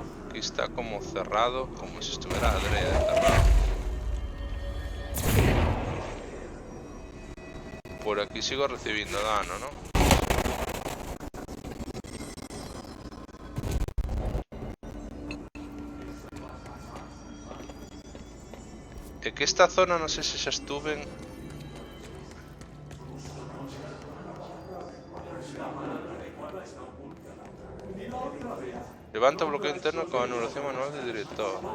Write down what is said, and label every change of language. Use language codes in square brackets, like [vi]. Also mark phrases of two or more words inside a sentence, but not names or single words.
[es] Aquí está como cerrado, como si estuviera adrede cerrado. Por aquí sigo recibiendo dano, ¿no? [gl] É que esta zona non sei se xa estuven. Levanta o bloqueo interno con anulación manual de director.